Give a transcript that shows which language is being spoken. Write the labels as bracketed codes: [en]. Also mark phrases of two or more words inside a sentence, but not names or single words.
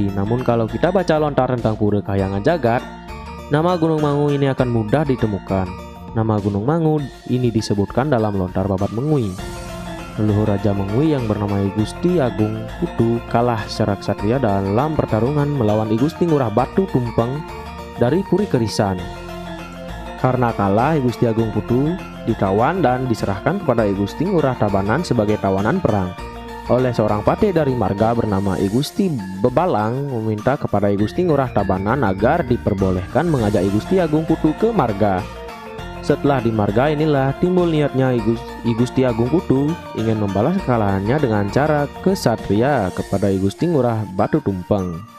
[id] Namun kalau kita baca lontar tentang Pura Kahyangan Jagat, nama Gunung Mangu ini akan mudah ditemukan. Nama Gunung Mangu ini disebutkan dalam lontar babat Mengui. Leluhur Raja Mengui yang bernama I Gusti Agung Putu kalah secara ksatria dalam pertarungan melawan I Gusti Ngurah Batu Tumpeng dari Puri Kerisan. Karena kalah, I Gusti Agung Putu ditawan dan diserahkan kepada I Gusti Ngurah Tabanan sebagai tawanan perang. Oleh seorang patih dari marga bernama I Gusti Bebalang meminta kepada I Gusti Ngurah Tabanan agar diperbolehkan mengajak I Gusti Agung Putu ke marga. Setelah di marga inilah timbul niatnya I Gusti Agung Putu ingin membalas kekalahannya dengan cara kesatria kepada I Gusti Ngurah Batu Tumpeng.